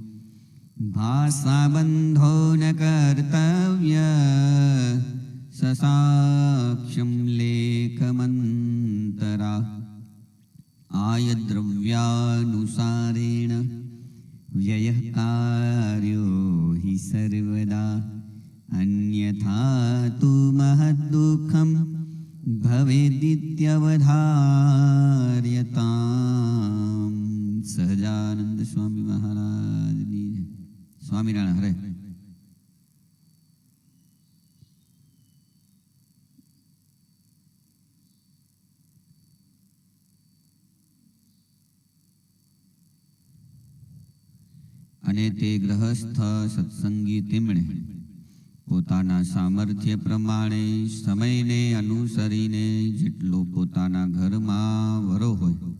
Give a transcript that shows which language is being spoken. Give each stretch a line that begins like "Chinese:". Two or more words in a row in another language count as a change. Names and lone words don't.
Sanskrit: भाषाबन्धो न कर्तव्य ससाक्ष्यं लेखमन्तरा आयद्रव्यानुसारेण व्ययः कार्यो हि सर्वदा अन्यथा तु महद्दुःखं भवेदित्यवधार्यताम्।
Hindi: सहजानंद स्वामी महाराज की जय। स्वामीनारायण हरे।
Gujarati: અને તે ગ્રહસ્થ સત્સંગી તેમણે પોતાના સામર્થ્ય પ્રમાણે સમયને અનુસરીને જેટલો પોતાના ઘરમાં વરો હોય